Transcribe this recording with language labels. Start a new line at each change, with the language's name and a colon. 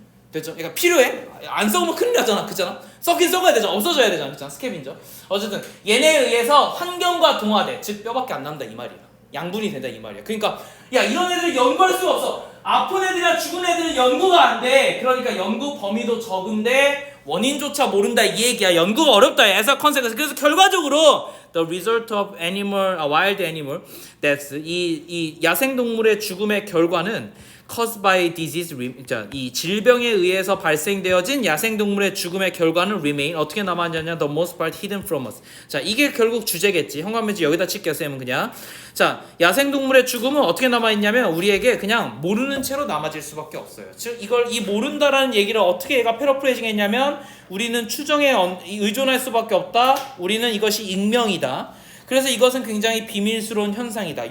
Korean: 됐죠? 그러니까 필요해? 안 썩으면 큰일 나잖아. 그잖아? 썩긴 썩어야 되잖아. 없어져야 되잖아. 그잖아? 스캐빈저. 어쨌든 얘네에 의해서 환경과 동화돼. 즉 뼈밖에 안 남다 이 말이야. 양분이 된다 이 말이야. 그러니까 야 이런 애들을 연구할 수가 없어. 아픈 애들이나 죽은 애들은 연구가 안 돼. 그러니까 연구 범위도 적은데 원인조차 모른다 이 얘기야. 연구가 어렵다.
English: as a consequence.
Korean: 그래서 결과적으로
English: the result of animal, wild animal deaths,
Korean: 이 야생동물의 죽음의 결과는
English: caused by disease,
Korean: 이 질병에 의해서 발생되어진 야생동물의 죽음의 결과는
English: remain,
Korean: 어떻게 남아있냐면
English: the most part hidden from us.
Korean: 자, 이게 결국 주제겠지. 형광펜지 여기다 칠게요, 쌤은 그냥. 자, 야생동물의 죽음은 어떻게 남아있냐면 우리에게 그냥 모르는 채로 남아질 수밖에 없어요. 즉 이 모른다라는 얘기를 어떻게 얘가 패러프레이징 했냐면 우리는 추정에 의존할 수밖에 없다. 우리는 이것이 익명이다. 그래서 이것은 굉장히 비밀스러운 현상이다.